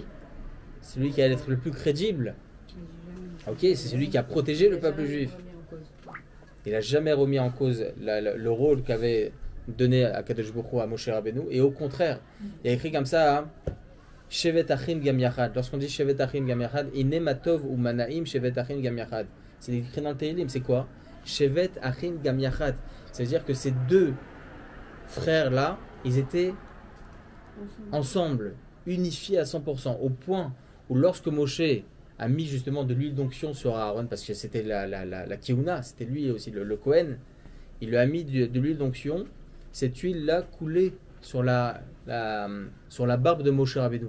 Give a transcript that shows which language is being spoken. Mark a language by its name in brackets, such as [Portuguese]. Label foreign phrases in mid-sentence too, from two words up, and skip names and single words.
[French] C'est lui qui allait être le plus crédible. Ok, c'est celui qui a protégé le peuple juif. Il n'a jamais remis en cause le rôle qu'avait donné à Kadosh Baruch Hu à Moshe Rabbeinu. Et au contraire, il y a écrit comme ça, hein, [Hebrew] שבת אחים גם יחד. [French] Lorsqu'on dit [Hebrew] שבת אחים גם יחד הנה מה טוב ומה נעים שבת אחים גם יחד. [French] C'est écrit dans le Tehillim, c'est quoi? [Hebrew] שבת אחים גם יחד. [French] C'est-à-dire que ces 2 frères-là, ils étaient ensemble, unifiés à 100%, au point où lorsque Moshe a mis justement de l'huile d'onction sur Aaron, parce que c'était la Kihuna, c'était lui aussi le Kohen, il lui a mis de l'huile d'onction, cette huile-là coulait sur la barbe de Moshe Rabbeinu.